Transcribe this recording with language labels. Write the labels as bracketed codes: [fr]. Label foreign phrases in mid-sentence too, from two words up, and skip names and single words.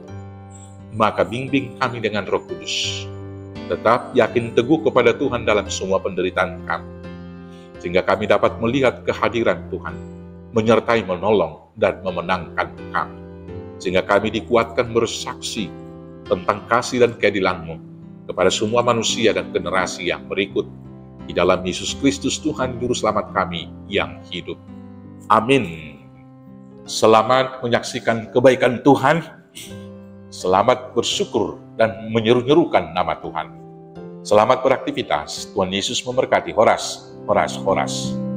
[id] Maka bimbing kami dengan Roh Kudus, tetap yakin teguh kepada Tuhan dalam semua penderitaan kami, sehingga kami dapat melihat kehadiran Tuhan, menyertai, menolong, dan memenangkan kami, sehingga kami dikuatkan bersaksi tentang kasih dan keadilan-Mu kepada semua manusia dan generasi yang berikut. Di dalam Yesus Kristus Tuhan Juru Selamat kami yang hidup. Amin. Selamat menyaksikan kebaikan Tuhan. Selamat bersyukur dan menyeru-nyerukan nama Tuhan. Selamat beraktivitas. Tuhan Yesus memberkati. Horas, horas, horas.